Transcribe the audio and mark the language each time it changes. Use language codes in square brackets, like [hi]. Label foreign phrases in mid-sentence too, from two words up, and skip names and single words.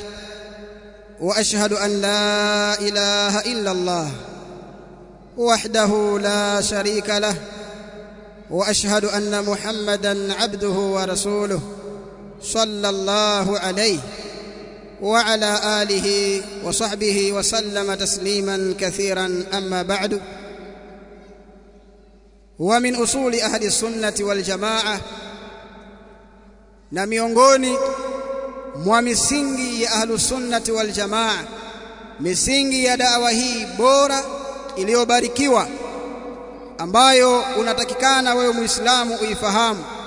[ar] وأشهد أن لا إله إلا الله وحده لا شريك له وأشهد أن محمدا عبده ورسوله صلى الله عليه وعلى آله وصحبه وسلم تسليما كثيرا. أما بعد. ومن أصول أهل السنة والجماعة, [sw] na miongoni mwa misingi ya [ar] أهل السنة والجماعة, [sw] misingi ya da'wa hii bora iliyobarikiwa ambayo unatakikana wewe Muislamu uifahamu,